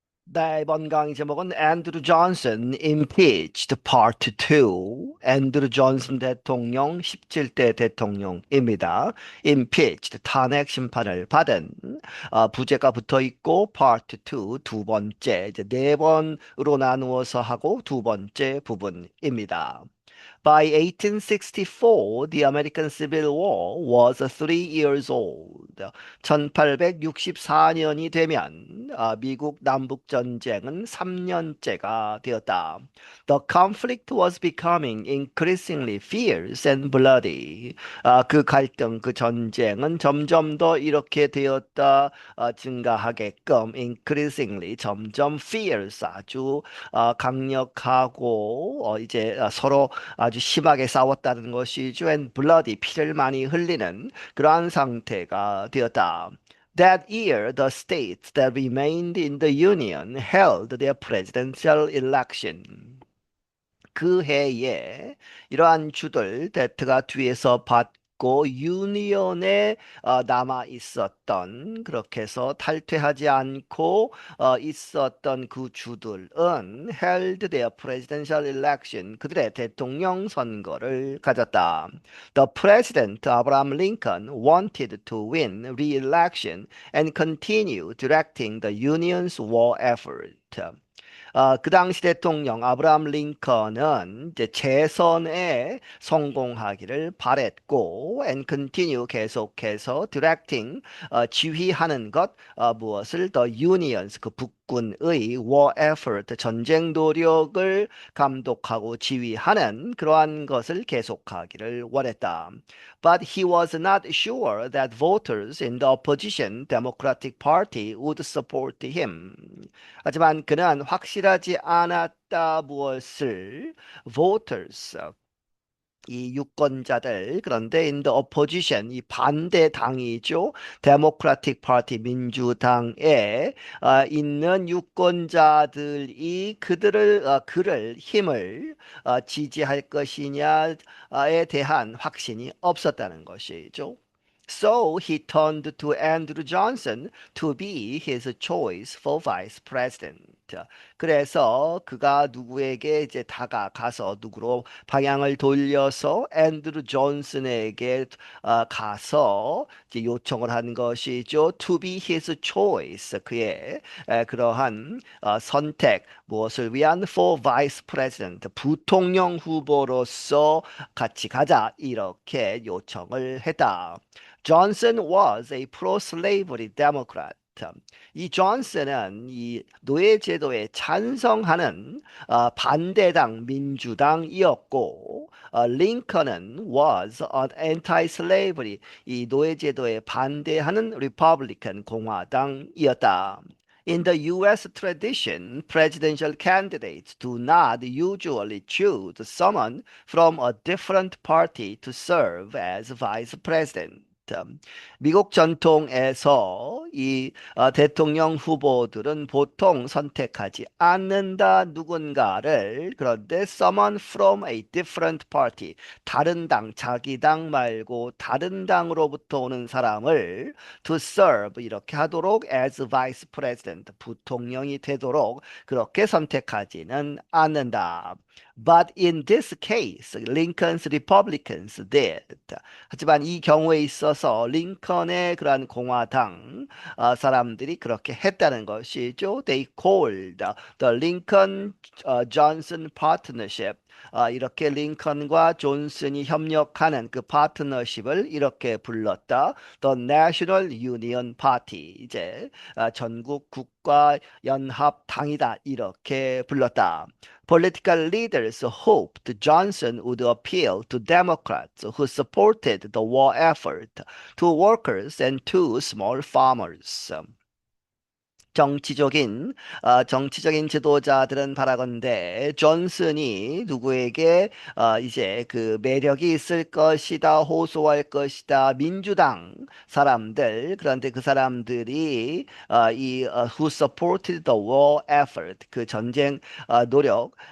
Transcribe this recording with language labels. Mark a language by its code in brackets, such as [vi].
[ko] 네, 이번 강의 제목은 앤드루 존슨 [en] impeached part 2. [ko] 앤드루 존슨 대통령 17대 대통령입니다. impeached 탄핵 심판을 받은 부제가 붙어 있고 part 2 두 번째 이제 네 번으로 나누어서 하고 두 번째 부분입니다. [en] By 1864, the American Civil War was 3 years old. [ko] 1864년이 되면 미국 남북 전쟁은 3년째가 되었다. [en] The conflict was becoming increasingly fierce and bloody. [ko] 그 갈등, 그 전쟁은 점점 더 이렇게 되었다, 증가하게끔 increasingly 점점 fierce 아주 강력하고 이제 서로 아주 심하게 싸웠다는 것이죠. [en] and bloody [ko] 피를 많이 흘리는 그러한 상태가 되었다. [en] That year, the states that remained in the Union held their presidential election. [ko] 그 해에 이러한 주들 대트가 뒤에서 받고 유니온에 남아 있었던 그렇게 해서 탈퇴하지 않고 있었던 그 주들은 [en] held their presidential election [ko] 그들의 대통령 선거를 가졌다. [en] The president Abraham Lincoln wanted to win re-election and continue directing the Union's war effort. [ko] 그 당시 대통령 아브라함 링컨은 이제 재선에 성공하기를 바랬고 [en] and continue [ko] 계속해서 directing 지휘하는 것 무엇을 [en] the unions [ko] 그 북군의 [en] war effort [ko] 전쟁 노력을 감독하고 지휘하는 그러한 것을 계속하기를 원했다. [en] But he was not sure that voters in the opposition Democratic Party would support him. [ko] 하지만 그는 확실하지 않았다 무엇을 voters 이 유권자들 그런데 [en] in the opposition [ko] 이 반대 당이죠. Democratic Party 민주당에 있는 유권자들이 그를 힘을 지지할 것이냐에 대한 확신이 없었다는 것이죠. [en] So he turned to Andrew Johnson to be his choice for vice president. [ko] 그래서 그가 누구에게 이제 다가가서 누구로 방향을 돌려서 앤드루 존슨에게 가서 이제 요청을 한 것이죠. [en] To be his choice. [ko] 그의 그러한 선택 무엇을 위한 [en] for vice president [ko] 부통령 후보로서 같이 가자 이렇게 요청을 했다. [en] Johnson was a pro-slavery Democrat. [ko] 이 존슨은 이 노예 제도에 찬성하는 반대당 민주당이었고 링컨은 [en] was an anti-slavery [ko] 이 노예 제도에 반대하는 리퍼블리칸 공화당이었다. [en] In the U.S. tradition, presidential candidates do not usually choose someone from a different party to serve as vice president. [ko] 미국 전통에서 이 대통령 후보들은 보통 선택하지 않는다 누군가를 그런데 [en] someone from a different party [ko] 다른 당 자기 당 말고 다른 당으로부터 오는 사람을 [en] to serve [ko] 이렇게 하도록 [en] as vice president [ko] 부통령이 되도록 그렇게 선택하지는 않는다. [en] But in this case, Lincoln's Republicans did. [ko] 하지만 이 경우에 있어서 링컨의 그러한 공화당 사람들이 그렇게 했다는 것이죠. [en] They called the Lincoln Johnson Partnership. [ko] 이렇게 링컨과 존슨이 협력하는 그 파트너십을 이렇게 불렀다. [en] The National Union Party. [ko] 이제 전국 국가 연합 당이다. 이렇게 불렀다. [en] Political leaders hoped Johnson would appeal to Democrats who supported the war effort, to workers and to small farmers. [ko] 정치적인 지도자들은 바라건대 존슨이 누구에게 이제 그 매력이 있을 것이다, 호소할 것이다, 민주당 사람들 그런데 그 사람들이 [en] who supported the war effort [ko] 그 전쟁 노력을